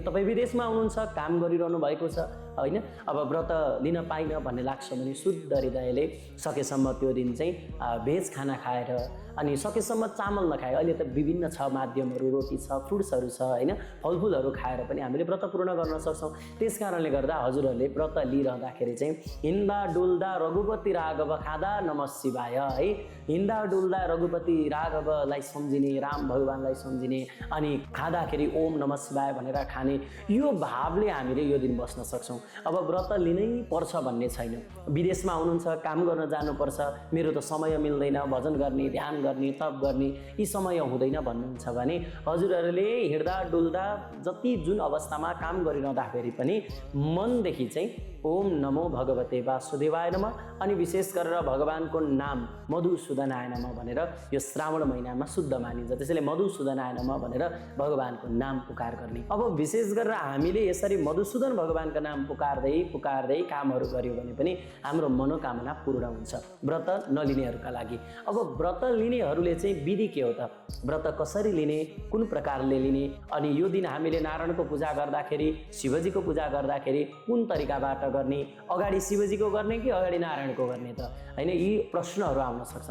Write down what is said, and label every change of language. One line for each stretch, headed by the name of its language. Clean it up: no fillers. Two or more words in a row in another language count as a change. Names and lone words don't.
Nepali: तपाईँ विदेशमा हुनुहुन्छ, काम गरिरहनु भएको छ होइन, अब व्रत लिन पाइन भन्ने लाग्छ भने शुद्ध हृदयले सकेसम्म त्यो दिन चाहिँ भेज खाना खाएर, अनि सकेसम्म चामल नखाए, अहिले त विभिन्न छ माध्यमहरू, रोटी छ, फ्रुट्सहरू छ होइन, फलफुलहरू खाएर पनि हामीले व्रत पूर्ण गर्न सक्छौँ। त्यस कारणले गर्दा हजुरहरूले व्रत लिइरहँदाखेरि चाहिँ हिँड्दा डुल्दा रघुपति राघव खाँदा
Sanskrit: नमः शिवाय
Nepali: है, हिँड्दा डुल्दा रघुपति राघवलाई सम्झिने, राम भगवानलाई सम्झिने, अनि खाँदाखेरि
Sanskrit: ओम नमः शिवाय
Nepali: भनेर खाने, यो भावले हामीले यो दिन बस्न सक्छौँ। अब व्रत लिनै पर्छ भन्ने छैन। विदेशमा हुनुहुन्छ, काम गर्न जानुपर्छ, मेरो त समय मिल्दैन, भजन गर्ने, ध्यान गर्ने, तप गर्ने यी समय हुँदैन भन्नुहुन्छ भने हजुरहरूले हिँड्दा डुल्दा जति जुन अवस्थामा काम गरिरहँदाखेरि पनि मनदेखि चाहिँ
Sanskrit: ओम नमो भगवते वासुदेवाय नमः,
Nepali: अनि विशेष गरेर भगवानको नाम
Sanskrit: मधुसूदनाय नमः
Nepali: भनेर यो श्रावण महिनामा शुद्ध मानिन्छ, त्यसैले
Sanskrit: मधुसूदनाय नमः
Nepali: भनेर भगवानको नाम पुकार गर्ने। अब विशेष गरेर हामीले यसरी मधुसूदन भगवानको नाम पुकार्दै पुकार्दै कामहरू गर्यो भने पनि हाम्रो मनोकामना पूर्ण हुन्छ व्रत नलिनेहरूका लागि। अब व्रत लिनेहरूले चाहिँ विधि के हो त, व्रत कसरी लिने, कुन प्रकारले लिने, अनि यो दिन हामीले नारायणको पूजा गर्दाखेरि, शिवजीको पूजा गर्दाखेरि कुन तरिकाबाट गर्ने, अगाडि शिवजीको गर्ने कि अगाडि नारायणको गर्ने त होइन, यी प्रश्नहरू आउन सक्छन्।